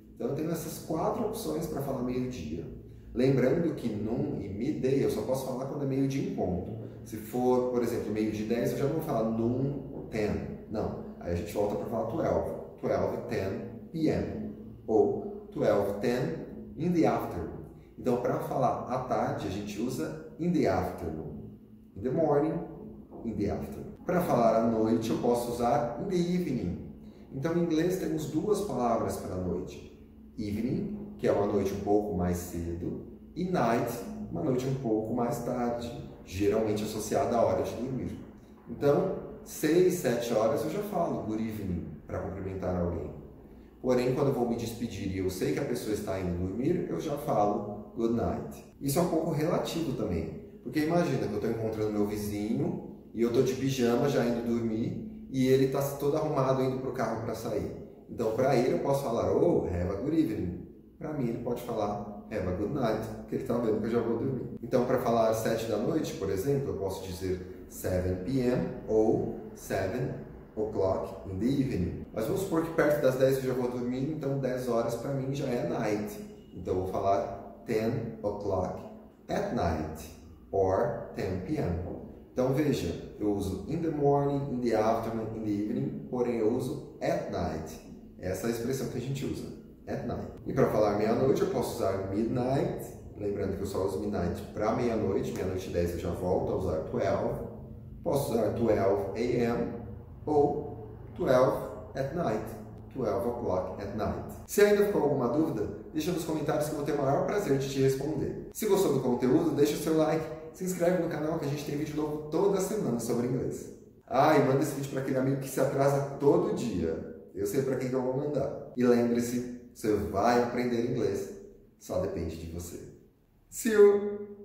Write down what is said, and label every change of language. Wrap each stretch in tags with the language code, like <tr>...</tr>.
<pt>Então, eu tenho essas 4 opções para falar meio-dia. Lembrando que noon e midday eu só posso falar quando é meio-dia em ponto. Se for, por exemplo, meio-dia 10, eu já não vou falar noon 10. Não. Aí a gente volta para falar 12. 12:10 p.m. Ou</pt> <en>12:10 in the afternoon.</en> <pt>Então, para falar à tarde, a gente usa</pt> <en>in the afternoon. In the morning, in the afternoon.</en> <pt>Para falar à noite, eu posso usar</pt> <en>in the evening.</en> <pt>Então, em inglês, temos duas palavras para a noite. Evening, que é uma noite um pouco mais cedo, e night, uma noite um pouco mais tarde, geralmente associada à hora de dormir. Então, 6, 7 horas eu já falo</pt> <en>good evening</en> <pt>para cumprimentar alguém. Porém, quando eu vou me despedir e eu sei que a pessoa está indo dormir, eu já falo</pt> <en>good night.</en> <pt>Isso é um pouco relativo também, porque imagina que eu estou encontrando meu vizinho e eu estou de pijama já indo dormir e ele está todo arrumado indo para o carro para sair. Então, para ele eu posso falar,</pt> <en>oh, have a good evening.</en> <pt>Para mim, ele pode falar,</pt> <en>have a good night,</en> <pt>porque ele está vendo que eu já vou dormir. Então, para falar às 7 da noite, por exemplo, eu posso dizer 7 p.m. ou</pt> <en>7 o'clock in the evening.</en> <pt>Mas vamos supor que perto das 10 eu já vou dormir, então 10 horas para mim já é night. Então, eu vou falar</pt> <en>10 o'clock at night, or 10 p.m.</en> <pt>Então, veja, eu uso</pt> <en>in the morning, in the afternoon, in the evening,</en> <pt>porém eu uso</pt> <en>at night.</en> <pt>Essa é a expressão que a gente usa,</pt> <en>at night.</en> <pt>E para falar meia-noite, eu posso usar midnight, lembrando que eu só uso midnight para meia-noite, meia-noite e 10 eu já volto a usar 12. Posso usar 12 a.m. ou</pt> <en>12 at night, 12 o'clock at night.</en> <pt>Se ainda ficou alguma dúvida, deixa nos comentários que eu vou ter o maior prazer de te responder. Se gostou do conteúdo, deixa o seu like, se inscreve no canal que a gente tem vídeo novo toda semana sobre inglês. Ah, e manda esse vídeo para aquele amigo que se atrasa todo dia. Eu sei para quem que eu vou mandar. E lembre-se, você vai aprender inglês. Só depende de você.</pt> <en>See you!</en>